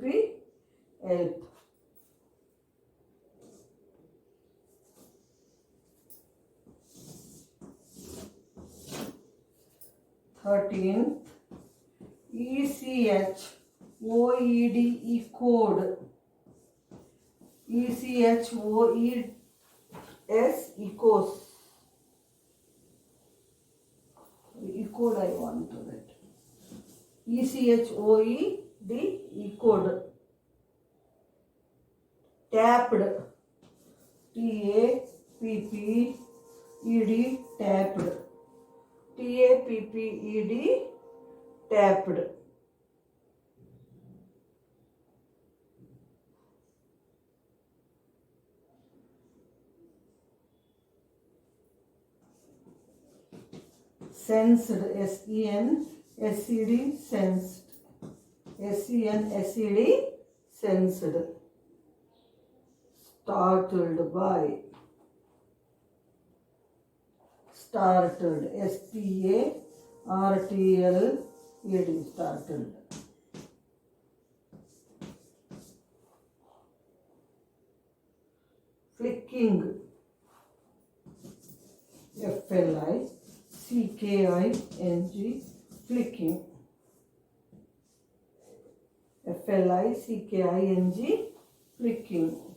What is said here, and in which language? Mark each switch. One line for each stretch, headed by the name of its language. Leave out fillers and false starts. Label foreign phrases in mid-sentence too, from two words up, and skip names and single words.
English: Yelp. 13th. E-C-H-O-E-D. Echode. E-C-H-O-E-S. Echos. Echode I want to write. E-C-H-O-E-D. Echode. Tapped. T-A-P-P-E-D. Tapped. T-A-P-P-E-D. tapped, sensed, S-E-N-S-E-D, sensed, S-E-N-S-E-D, sensed, startled by, startled, S-T-A-R-T-L-E-D, startled. Flicking, F-L-I-C-K-I-N-G, flicking, F-L-I-C-K-I-N-G, flicking.